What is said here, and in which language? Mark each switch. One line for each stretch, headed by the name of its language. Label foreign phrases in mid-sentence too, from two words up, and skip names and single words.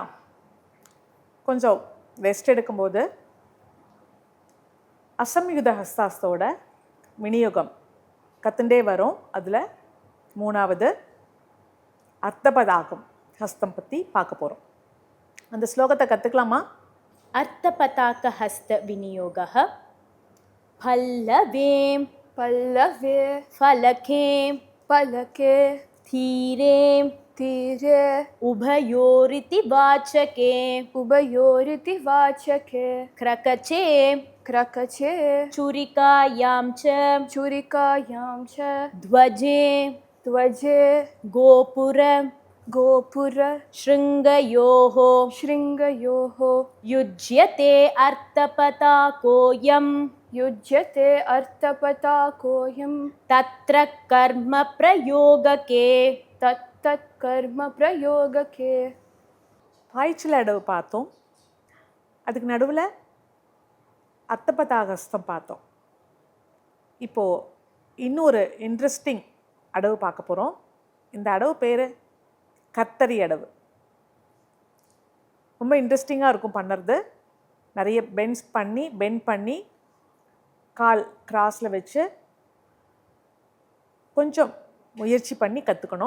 Tamil: கொஞ்சம் ரெஸ்ட் எடுக்கும்போது அசம்யுத ஹஸ்தாஸ்தோட விநியோகம் கற்றுண்டே வரும். அதில் மூணாவது அர்த்தபதாகம் ஹஸ்தம் பற்றி பார்க்க போகிறோம். அந்த ஸ்லோகத்தை கற்றுக்கலாமா?
Sanskrit: अर्धपताक हस्त विनियोगः पल्लवे पल्लवे ஃபலகேம் पलके தீரேம் तीरे उभयोरिति वाचके उभयोरिति वाचके க்ரகச்சேம் क्रकचे चुरिकायां च चुरिकायां च த்வஜே ध्वजे கோபுர गोपुर ஸ்ருங்கயோः शृङ्गयोः युज्यते अर्धपताकोऽयं युज्यते अर्थपताकोऽयं तत्र कर्म प्रयोगके. तत्तत्कर्मप्रयोगके.
Tamil: பாய்ச்சல் அடவு பார்த்தோம். அதுக்கு நடுவில் அர்த்தபதாகஸ்தம் பார்த்தோம். இப்போது இன்னொரு இன்ட்ரெஸ்டிங் அடவு பார்க்க போகிறோம். இந்த அடவு பேர் கத்தரி அடவு. ரொம்ப இன்ட்ரெஸ்டிங்காக இருக்கும் பண்ணுறது. நிறைய பெண்ட் பண்ணி கால் கிராஸில் வச்சு கொஞ்சம் முயற்சி பண்ணி கற்றுக்கணும்.